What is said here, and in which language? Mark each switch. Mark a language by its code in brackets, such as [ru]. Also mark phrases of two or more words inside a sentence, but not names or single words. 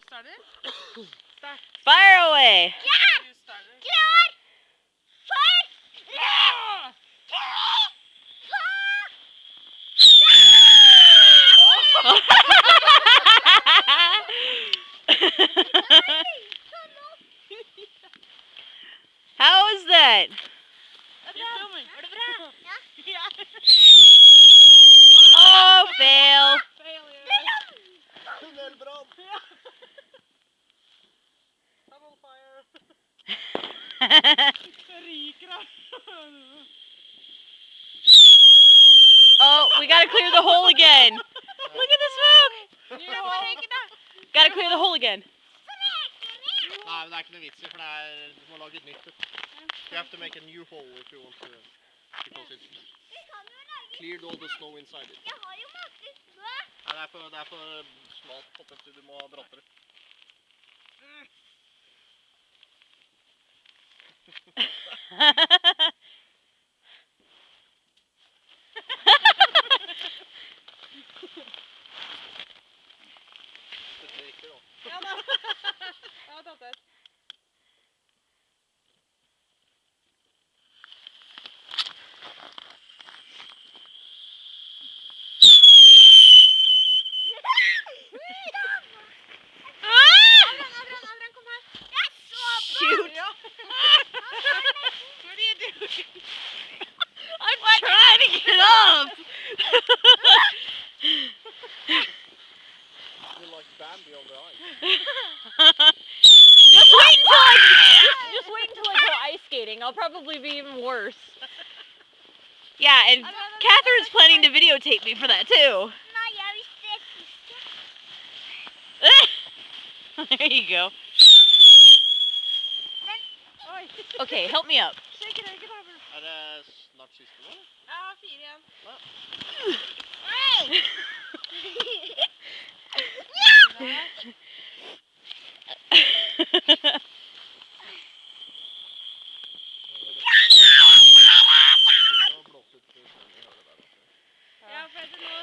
[no] ferdig? Start. [en] Fire away! [no] Du starter. Klar! For! [en] How is that? You're filming. [no] Er det bra? Ja. Ja. [en] Oh, fail! Failure. [no] Tunnelbrann! [en] Double fire. [no] Ryker da. [en] Oh, we gotta clear the hole again. Look at the smoke. Gotta clear the hole again. [no] Nei, men det er ikke noe vits i, for du må lage et nytt. [en] You have to make a new hole if you want to, because it's cleared all the snow inside it. [no] Jeg har jo masse snø. Nei, det er for smalt potet, du må ha brattere. Dette gikk det da. Ja da. Jeg har tatt et. Adrian, kom her. Jeg så på. [en] Shoot! [no] Ja. [en] What are you doing? I'm trying to get up. You're like Bambi on the ice. Just wait until I go ice skating. I'll probably be even worse. Yeah, and Catherine's planning to videotape me for that too. [no] Nei, jeg visste ikke. [en] There you go. [no] Oi. [en] Okay, help me up. [no] Shake røyken da. Er det snart siste nå? Jeg har 4 igjen. Hei! Ja, for det nå.